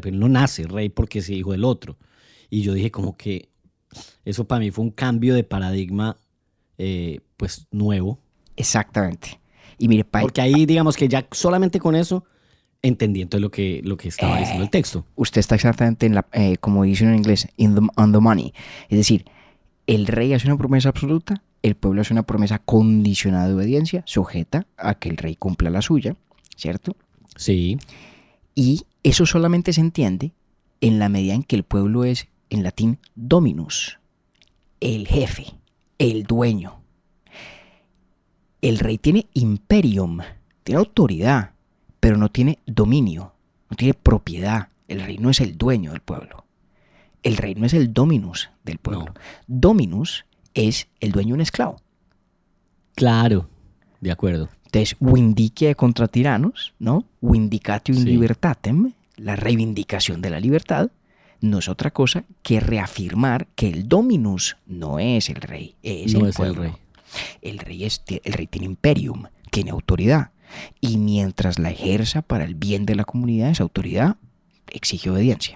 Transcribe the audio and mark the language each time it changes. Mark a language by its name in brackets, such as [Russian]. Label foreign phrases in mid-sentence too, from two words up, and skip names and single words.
[Spanish] Pero no nace rey porque es hijo del otro. Y yo dije como que eso para mí fue un cambio de paradigma pues nuevo. Exactamente. Y mire, porque ahí digamos que ya solamente con eso entendí entonces lo que estaba diciendo el texto. Usted está exactamente en como dicen en inglés, [English] on the money. [Spanish] Es decir, el rey hace una promesa absoluta, el pueblo hace una promesa condicionada de obediencia, sujeta a que el rey cumpla la suya, ¿cierto? Sí. Y eso solamente se entiende en la medida en que el pueblo es, en latín, dominus, el jefe, el dueño. El rey tiene imperium, tiene autoridad, pero no tiene dominio, no tiene propiedad. El rey no es el dueño del pueblo. El rey no es el dominus del pueblo. No. Dominus es el dueño de un esclavo. Claro, de acuerdo. Entonces, vindicia contra tiranos, ¿no? [Latin] Vindicatio in libertatem, [Spanish] la reivindicación de la libertad, no es otra cosa que reafirmar que el dominus no es el rey, es el pueblo. El rey tiene imperium, tiene autoridad. Y mientras la ejerza para el bien de la comunidad, esa autoridad exige obediencia.